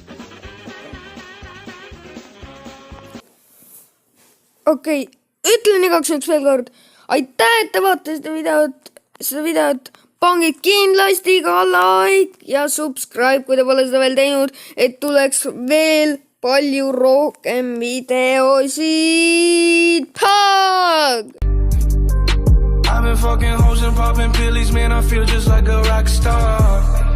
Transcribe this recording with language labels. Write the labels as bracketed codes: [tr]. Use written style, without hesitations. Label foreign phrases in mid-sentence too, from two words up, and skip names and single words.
[et] Okei, ütlen igaks juhuks veel kord. Aitäh, et te vaatasite seda videot. Pange kindlasti ka like ja subscribe, kui te pole seda veel teinud, et tuleks veel palju rohkem videosid. [en] Pug! I've been fucking hoes and popping pillies, man, I feel just like a rock star.